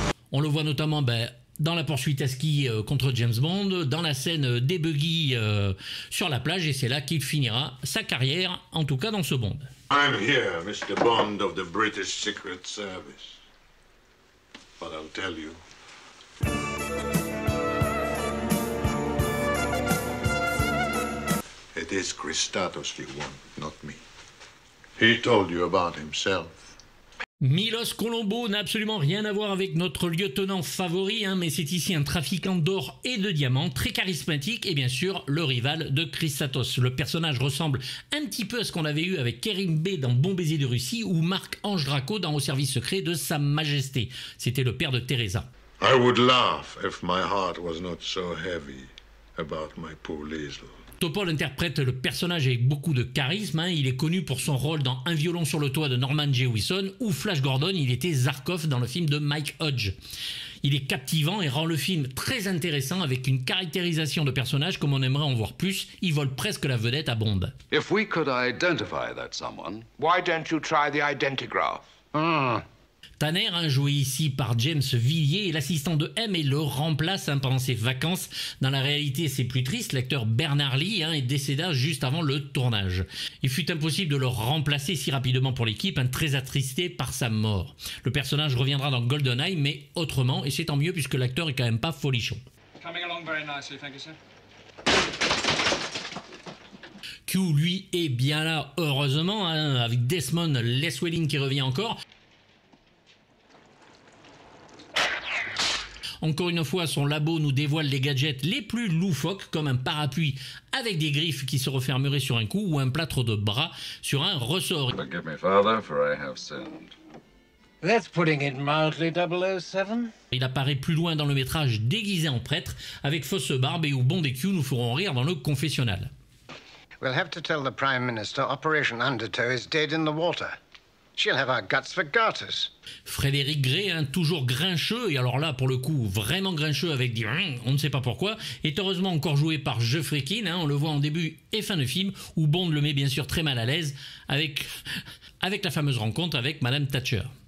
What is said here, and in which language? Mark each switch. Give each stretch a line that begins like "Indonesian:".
French: On le voit notamment dans la poursuite à ski contre James Bond, dans la scène des buggy sur la plage, et c'est là qu'il finira sa carrière, en tout cas dans ce Bond.
English: I'm here, Mr. Bond of the British Secret Service. But I'll tell you. It is Christatos you want, not me. He told you about himself.
French: Milos Colombo n'a absolument rien à voir avec notre lieutenant favori, mais c'est ici un trafiquant d'or et de diamants, très charismatique et bien sûr le rival de Christatos. Le personnage ressemble un petit peu à ce qu'on avait eu avec Kerim Bey dans Bon baiser de Russie ou Marc-Ange Draco dans Au service secret de Sa Majesté. C'était le père de Teresa.
English: I would laugh if my heart was not so heavy about my poor Liesl.
French: Topol interprète le personnage avec beaucoup de charisme. Il est connu pour son rôle dans Un violon sur le toit de Norman Jewison ou Flash Gordon, il était Zarkov dans le film de Mike Hodge. Il est captivant et rend le film très intéressant avec une caractérisation de personnage comme on aimerait en voir plus. Il vole presque la vedette à Bond.
English: If we could identify that someone... Why don't you try the identigraph?
French: Tanner, joué ici par James Villiers, est l'assistant de M et le remplace pendant ses vacances. Dans la réalité, c'est plus triste, l'acteur Bernard Lee est décéda juste avant le tournage. Il fut impossible de le remplacer si rapidement pour l'équipe, très attristé par sa mort. Le personnage reviendra dans GoldenEye, mais autrement, et c'est tant mieux puisque l'acteur est quand même pas folichon. Q, lui, est bien là, heureusement, avec Desmond Llewellyn qui revient encore. Encore une fois, son labo nous dévoile les gadgets les plus loufoques, comme un parapluie avec des griffes qui se refermeraient sur un coup ou un plâtre de bras sur un ressort.
English: Forgive me, Father, for I have sinned. That's putting it mildly, 007.
French: Il apparaît plus loin dans le métrage déguisé en prêtre, avec fausse barbe et où Bond et Q nous feront rire dans le confessionnal.
English: We'll have to tell the Prime Minister Operation Undertow is dead in the water. She'll have our guts for garters.
French: Frédéric Gray, toujours grincheux, et alors là, pour le coup, vraiment grincheux avec des on ne sait pas pourquoi, est heureusement encore joué par Geoffrey Keane, on le voit en début et fin de film, où Bond le met bien sûr très mal à l'aise avec la fameuse rencontre avec Madame Thatcher.